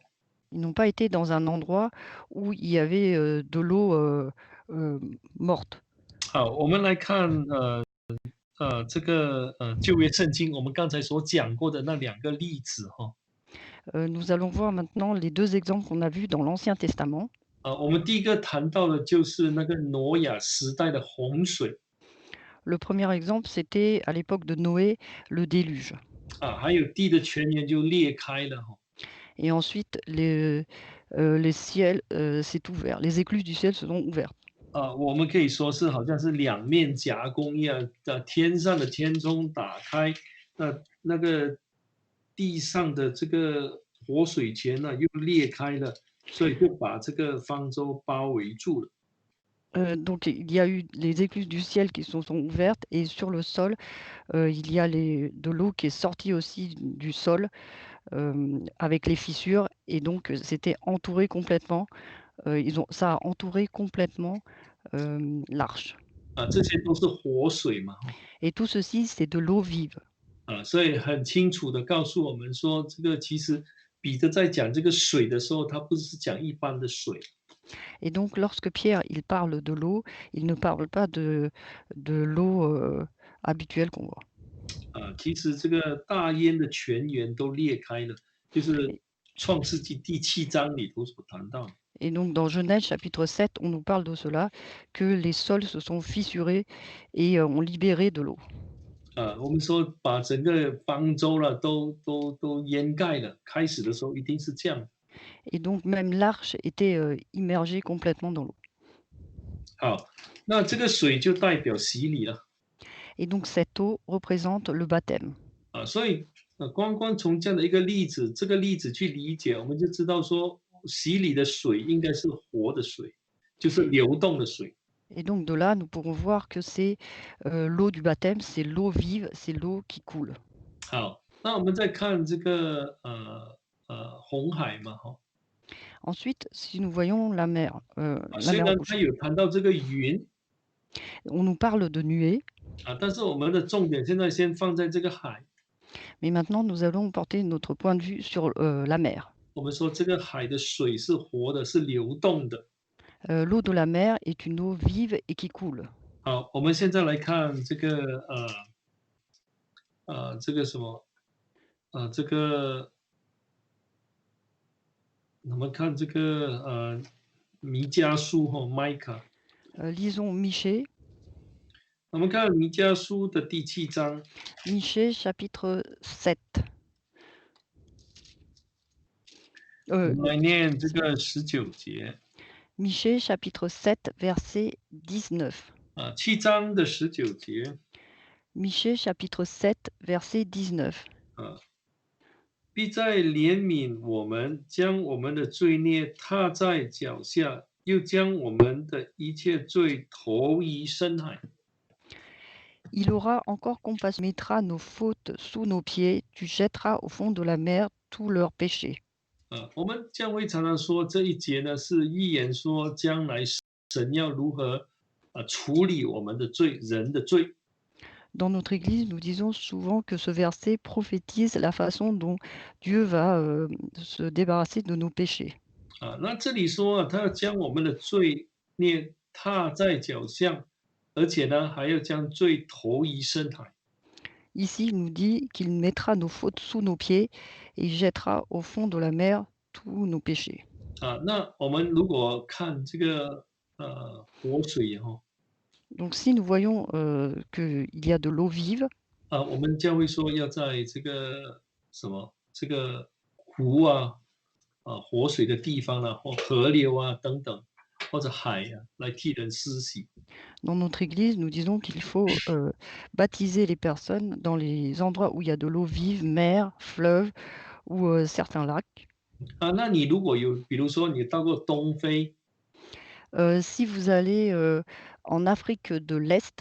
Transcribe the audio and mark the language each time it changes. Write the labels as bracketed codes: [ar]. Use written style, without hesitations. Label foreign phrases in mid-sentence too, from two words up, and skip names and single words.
[fr] Ils n'ont pas été dans un endroit où il y avait, de l'eau, morte. [zh] 好，我们来看这个旧约圣经，我们刚才所讲过的那2个例子 [fr] Nous allons voir maintenant les 2 exemples qu'on a vus dans l'Ancien Testament. [zh] 我们第一个谈到的就是那个挪亚时代的洪水。 [fr] Le premier exemple, c'était à l'époque de Noé, le déluge. [zh] 还有地的泉源就裂开了 [fr] Et ensuite, les ciels, s'est ouvert, les écluses du ciel se sont ouvertes. [zh] 我们可以说是好像是两面夹攻一样，天上的天窗打开，那个地上的这个活水泉呢又裂开了，所以就把这个方舟包围住了。 [fr] Donc il y a eu les écluses du ciel qui se sont ouvertes et sur le sol, il y a de l'eau qui est sortie aussi du sol, avec les fissures et donc c'était entouré complètement, ça a entouré complètement, l'arche. [zh] 这些都是活水嘛。 [fr] Et tout ceci, c'est de l'eau vive. [zh] 所以很清楚的告诉我们说，这个其实彼得在讲这个水的时候，他不是讲一般的水。 [fr] Et donc lorsque Pierre, il parle de l'eau, il ne parle pas de l'eau, habituelle qu'on voit. [zh] 其实这个大淹的泉源都裂开了，就是创世纪第7章里头所谈到。 [fr] Et donc dans Genèse chapitre 7, on nous parle de cela, que les sols se sont fissurés et ont libéré de l'eau. [zh] 我们说把整个方舟了都淹盖了，开始的时候一定是这样。 [fr] Et donc même l'arche était, immergée complètement dans l'eau. [zh] 好，那这个水就代表洗礼了。 [fr] Et donc cette eau représente le baptême. [zh] 所以光从这样的一个例子，这个例子去理解，我们就知道说， 洗礼的水应该是活的水，就是流动的水。 [fr] Et donc de là, nous pourrons voir que c'est, l'eau du baptême, c'est l'eau vive, c'est l'eau qui coule. [zh] 好，那我们再看这个红海嘛，哈。 [fr] Ensuite, si nous voyons la [zh] 虽 [fr] mer [zh] 然他 [fr] rouge, [zh] 有谈到这个云， [fr] on nous parle de nuées, [zh] 但是我们的重点现在先放在这个海。 [fr] mais maintenant nous allons porter notre point de vue sur, la mer. [zh] 我们说这个海的水是活的，是流动的。 [fr] L'eau de la mer est une eau vive et qui coule. [zh] 好，我们现在来看这个这个什么这个我们看这个弥迦书哈 ，Micah。 [fr] Lisons Michée, [zh] 我们看弥迦书的第7章， [fr] Michée chapitre 7. [zh] 我 Heu, 们来念这个19节。 [fr] Michée chapitre 7 verset 19. [zh] 7章的19节。 [fr] Michée chapitre 7 verset 19. [zh] 啊，必在怜悯我们，将我们的罪孽踏在脚下，又将我们的一切罪投于深海。 [fr] Il aura encore compassion, mettra nos fautes sous nos pieds, tu jetteras au fond de la mer tous leurs péchés. [zh] 我们将会常常说这一节呢是预言说将来神要如何处理我们的罪，人的罪。 [fr] Dans notre Église, nous disons souvent que ce verset prophétise la façon dont Dieu va se débarrasser de nos péchés. [zh] 那这里说他要将我们的罪孽踏在脚下，而且呢还要将罪投于深海。 [fr] Ici, il nous dit qu'il mettra nos fautes sous nos pieds et jettera au fond de la mer tous nos péchés. [zh] 那我们如果看这个活水哈， [fr] Donc si nous voyons qu'il y a de l'eau vive, [zh] 我们教会说要在这个什么这个湖活水的地方或河流等等，或者海来替人施洗。 [fr] dans notre Église, nous disons qu'il faut baptiser les personnes dans les endroits où il y a de l'eau vive, mer, fleuve ou certains lacs. [zh] 那你如果有，比如说你到过东非， [fr] Si vous allez en Afrique de l'Est,